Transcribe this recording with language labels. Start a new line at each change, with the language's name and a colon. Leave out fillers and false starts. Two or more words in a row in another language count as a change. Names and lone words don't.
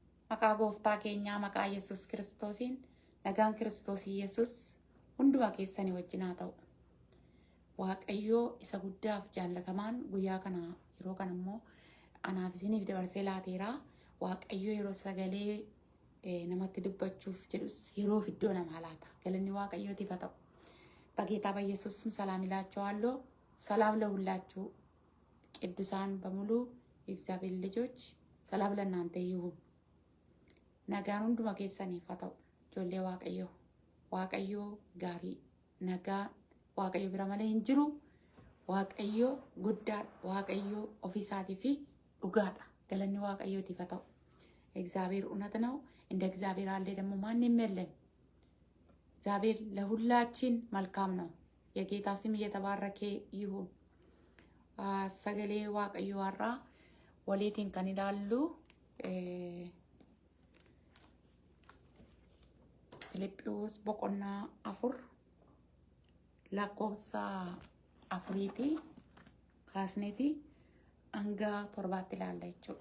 Oromo: Maqaa gooftaa keenyaa maqaa Yesuus Kiristoosiin nagaan Kiristoos Yesuus hunduma keessanii wajjin haa ta'u. Waaqayyoo isa guddaaf jaallatamaan guyyaa kana yeroo kana immoo anaaf isiniif dabarsee laateera. Waaqayyoo yeroo sagalee namatti dubbachuuf jedhus yeroo iddoo namaa laata. Galanni Waaqayyootiif haa ta'u.
Amharic: በጌታ በኢየሱስ ስም ሰላም ይላችኋለሁ። ሰላም ለሁላችሁ ቅዱሳን በሙሉ የእግዚአብሔር ልጆች ሰላም ለእናንተ ይሁን።
Oromo: nagaan hunduma keessaniif haa ta'u. Ijoollee Waaqayyoo gaarii nagaa Waaqayyo bira malee hin jiru. Waaqayyo guddaa Waaqayyo ofiisaatii fi dhugaadha. Galanni Waaqayyootiif haa ta'u.
Amharic: እግዚአብሔር እውነት ነው። እንደ እግዚአብሔር አለ ደግሞ ማንም የለም። እግዚአብሔር ለሁላችን መልካም ነው። የጌታ ስም እየተባረከ ይሁን። ሰገሌ
Oromo: waaqayyo warra waliitiin kan ilaallu Filiphos boqonnaa 4 lakkoofsa 4 kaasneeti hanga 7 ilaalla jechuudha.